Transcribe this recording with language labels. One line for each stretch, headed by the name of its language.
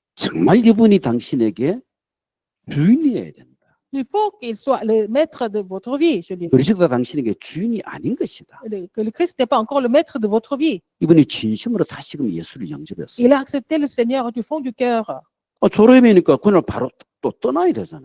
Korean: 정말 이분이 당신에게 주인이어야 된다.
French: Il faut qu'il soit le maître de votre vie, je lui ai dit.
Korean: 그리스도가 당신에게 주인이 아닌 것이다.
French: Que le Christ n'est pas encore le maître de votre vie.
Korean: 이분이 진심으로 다시금 예수를 영접했어요.
French: Il a accepté le Seigneur du fond du cœur.
Korean: 졸업이니까 그날 바로 또 떠나야 되잖아요.